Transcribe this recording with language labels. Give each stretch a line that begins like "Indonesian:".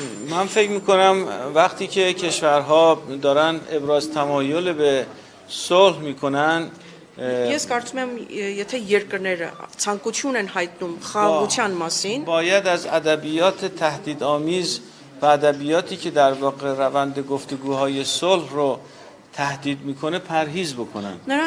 Persian: من فکر میکنم وقتی که کشورها دارن ابراز تمایل به صلح میکنن
Armenian: Ես կարծում եմ, եթե երկրները ցանկություն են հայտնում խաղաղության մասին,
Persian: باید از ادبیات تهدیدآمیز و ادبیاتی که در واقع روند گفتگوهای صلح رو تهدید میکنه پرهیز بکنن.